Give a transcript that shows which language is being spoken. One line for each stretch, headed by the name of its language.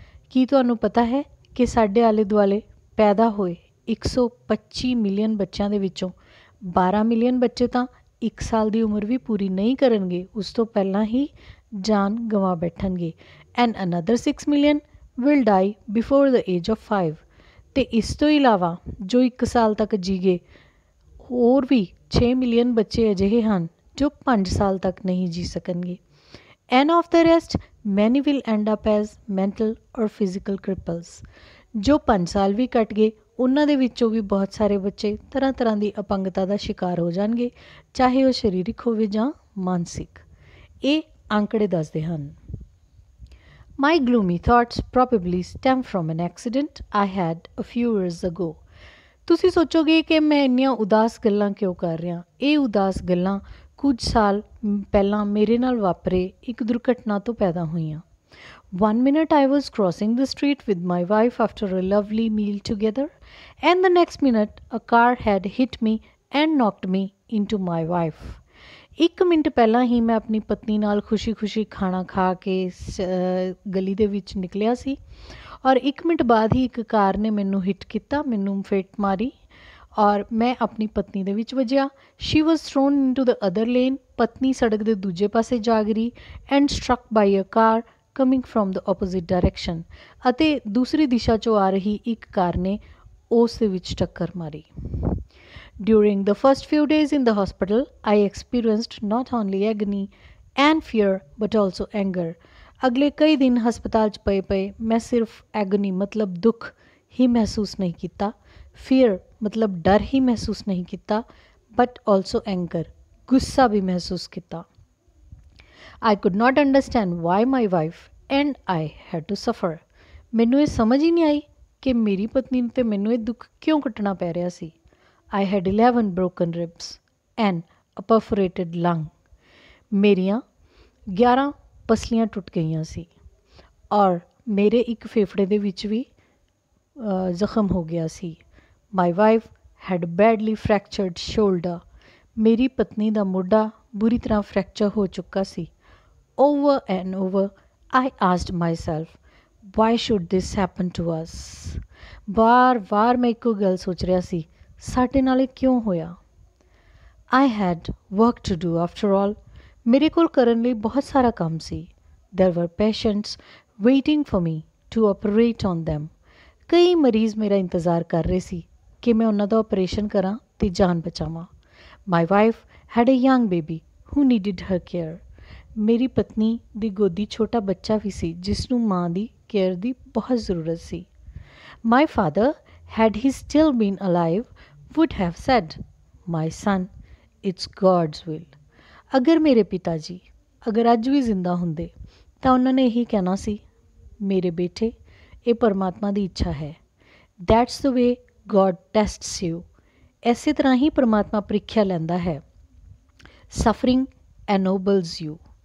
Punjabi: ਕੀ ਤੁਹਾਨੂੰ ਪਤਾ ਹੈ ਕਿ ਸਾਡੇ ਆਲੇ ਦੁਆਲੇ ਪੈਦਾ ਹੋਏ 125 ਮਿਲੀਅਨ ਬੱਚਿਆਂ ਦੇ ਵਿੱਚੋਂ 12 ਮਿਲੀਅਨ ਬੱਚੇ ਤਾਂ 1 ਸਾਲ ਦੀ ਉਮਰ ਵੀ ਪੂਰੀ ਨਹੀਂ ਕਰਨਗੇ, ਉਸ ਤੋਂ ਪਹਿਲਾਂ ਹੀ ਜਾਨ ਗਵਾ ਬੈਠਣਗੇ।
English: And another 6 million will die before the age of 5।
Punjabi: ਅਤੇ ਇਸ ਤੋਂ ਇਲਾਵਾ ਜੋ 1 ਸਾਲ ਤੱਕ ਜੀਗੇ, ਹੋਰ ਵੀ 6 ਮਿਲੀਅਨ ਬੱਚੇ ਅਜਿਹੇ ਹਨ ਜੋ 5 ਸਾਲ ਤੱਕ ਨਹੀਂ ਜੀ ਸਕਣਗੇ।
English: And of the rest many will end up as mental or physical cripples.
Punjabi: ਜੋ 5 ਸਾਲ ਵੀ ਕੱਟ ਗਏ, ਉਹਨਾਂ ਦੇ ਵਿੱਚੋਂ ਵੀ ਬਹੁਤ ਸਾਰੇ ਬੱਚੇ ਤਰ੍ਹਾਂ ਤਰ੍ਹਾਂ ਦੀ ਅਪੰਗਤਾ ਦਾ ਸ਼ਿਕਾਰ ਹੋ ਜਾਣਗੇ, ਚਾਹੇ ਉਹ ਸਰੀਰਕ ਹੋਵੇ ਜਾਂ ਮਾਨਸਿਕ। ਇਹ ਅੰਕੜੇ ਦੱਸਦੇ ਹਨ।
English: My gloomy thoughts probably stem from an accident I had a few years ago.
Punjabi: ਤੁਸੀਂ ਸੋਚੋਗੇ ਕਿ ਮੈਂ ਇੰਨੀਆਂ ਉਦਾਸ ਗੱਲਾਂ ਕਿਉਂ ਕਰ ਰਿਹਾ। ਇਹ ਉਦਾਸ ਗੱਲਾਂ ਕੁਝ ਸਾਲ ਪਹਿਲਾਂ ਮੇਰੇ ਨਾਲ ਵਾਪਰੇ ਇੱਕ ਦੁਰਘਟਨਾ ਤੋਂ ਪੈਦਾ ਹੋਈਆਂ।
English: One minute I was crossing the street with my wife after a lovely meal together, and the next minute a car had hit me and knocked me into my wife.
Punjabi: 1 minute ਪਹਿਲਾਂ ਹੀ ਮੈਂ ਆਪਣੀ ਪਤਨੀ ਨਾਲ ਖੁਸ਼ੀ-ਖੁਸ਼ੀ ਖਾਣਾ ਖਾ ਕੇ ਗਲੀ ਦੇ ਵਿੱਚ ਨਿਕਲਿਆ ਸੀ ਔਰ 1 ਮਿੰਟ ਬਾਅਦ ਹੀ ਇੱਕ ਕਾਰ ਨੇ ਮੈਨੂੰ ਹਿੱਟ ਕੀਤਾ, ਮੈਨੂੰ ਫੇਟ ਮਾਰੀ ਔਰ ਮੈਂ ਆਪਣੀ ਪਤਨੀ ਦੇ ਵਿੱਚ ਵੱਜਿਆ।
English: She was thrown into the other lane.
Punjabi: ਪਤਨੀ ਸੜਕ ਦੇ ਦੂਜੇ ਪਾਸੇ ਜਾ ਗਿਰੀ
English: And struck by a car coming from the opposite direction.
Punjabi: ਅਤੇ ਦੂਸਰੀ ਦਿਸ਼ਾ 'ਚੋਂ ਆ ਰਹੀ ਇੱਕ ਕਾਰ ਨੇ ਉਸ ਦੇ ਵਿੱਚ ਟੱਕਰ ਮਾਰੀ।
English: During the first few days in the hospital, I experienced not only agony and fear but also anger.
Punjabi: ਅਗਲੇ ਕਈ ਦਿਨ ਹਸਪਤਾਲ 'ਚ ਪਏ ਮੈਂ ਸਿਰਫ ਐਗਨੀ ਮਤਲਬ ਦੁੱਖ ਹੀ ਮਹਿਸੂਸ ਨਹੀਂ ਕੀਤਾ, ਫੀਅਰ ਮਤਲਬ ਡਰ ਹੀ ਮਹਿਸੂਸ ਨਹੀਂ ਕੀਤਾ,
English: but also anger
Punjabi: ਗੁੱਸਾ ਵੀ ਮਹਿਸੂਸ ਕੀਤਾ।
English: I could not understand why my wife and I had to suffer.
Punjabi: ਮੈਨੂੰ ਇਹ ਸਮਝ ਹੀ ਨਹੀਂ ਆਈ ਕਿ ਮੇਰੀ ਪਤਨੀ ਨੂੰ ਤੇ ਮੈਨੂੰ ਇਹ ਦੁੱਖ ਕਿਉਂ ਕੱਟਣਾ ਪੈ ਰਿਹਾ ਸੀ।
English: I had 11 broken ribs and a perforated lung.
Punjabi: ਮੇਰੀਆਂ 11 ਪਸਲੀਆਂ ਟੁੱਟ ਗਈਆਂ ਸੀ ਔਰ ਮੇਰੇ ਇੱਕ ਫੇਫੜੇ ਦੇ ਵਿੱਚ ਵੀ ਜ਼ਖਮ ਹੋ ਗਿਆ ਸੀ।
English: My wife had badly fractured shoulder.
Punjabi: ਮੇਰੀ ਪਤਨੀ ਦਾ ਮੋਢਾ ਬੁਰੀ ਤਰ੍ਹਾਂ ਫ੍ਰੈਕਚਰ ਹੋ ਚੁੱਕਾ ਸੀ।
English: Over and over I asked myself, why should this happen to us?
Punjabi: ਵਾਰ-ਵਾਰ ਮੈਂ ਇੱਕੋ ਗੱਲ ਸੋਚ ਰਿਹਾ ਸੀ, ਸਾਡੇ ਨਾਲ ਇਹ ਕਿਉਂ ਹੋਇਆ।
English: I had work to do after all.
Punjabi: ਮੇਰੇ ਕੋਲ ਕਰਨ ਲਈ ਬਹੁਤ ਸਾਰਾ ਕੰਮ ਸੀ।
English: There were patients waiting for me to operate on them.
Punjabi: ਕਈ ਮਰੀਜ਼ ਮੇਰਾ ਇੰਤਜ਼ਾਰ ਕਰ ਰਹੇ ਸੀ ਕਿ ਮੈਂ ਉਹਨਾਂ ਦਾ ਆਪਰੇਸ਼ਨ ਕਰਾਂ ਅਤੇ ਜਾਨ ਬਚਾਵਾਂ।
English: My wife had a young baby who needed her care.
Punjabi: ਮੇਰੀ ਪਤਨੀ ਦੀ ਗੋਦੀ ਛੋਟਾ ਬੱਚਾ ਵੀ ਸੀ ਜਿਸ ਨੂੰ ਮਾਂ ਦੀ ਕੇਅਰ ਦੀ ਬਹੁਤ ਜ਼ਰੂਰਤ ਸੀ।
English: My father, had he still been alive, would have said, my son, it's God's will.
Punjabi: ਅਗਰ ਮੇਰੇ ਪਿਤਾ ਜੀ ਅਗਰ ਅੱਜ ਵੀ ਜ਼ਿੰਦਾ ਹੁੰਦੇ ਤਾਂ ਉਹਨਾਂ ਨੇ ਇਹੀ ਕਹਿਣਾ ਸੀ, ਮੇਰੇ ਬੇਟੇ ਇਹ ਪਰਮਾਤਮਾ ਦੀ ਇੱਛਾ ਹੈ।
English: That's the way God tests you.
Punjabi: ਇਸੇ ਤਰ੍ਹਾਂ ਹੀ ਪਰਮਾਤਮਾ ਪ੍ਰੀਖਿਆ ਲੈਂਦਾ ਹੈ।
English: Suffering ennobles you.